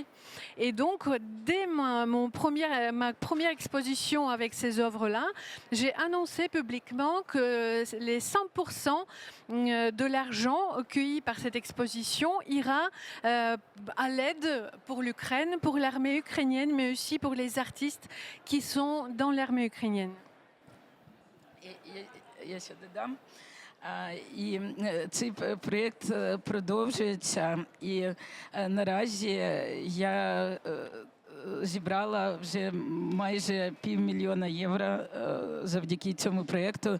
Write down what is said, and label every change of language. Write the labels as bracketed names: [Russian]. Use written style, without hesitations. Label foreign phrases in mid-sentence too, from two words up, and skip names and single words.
[French] Et donc, dès ma première exposition avec ces œuvres-là, j'ai annoncé publiquement que les 100% de l'argent cueilli par cette exposition ira à l'aide pour l'Ukraine, pour l'armée ukrainienne, mais aussi pour les artistes qui sont dans l'armée ukrainienne. [Ukrainian] Я ще додам. І цей проєкт продовжується. І наразі я зібрала вже майже $500 000 завдяки цьому проєкту.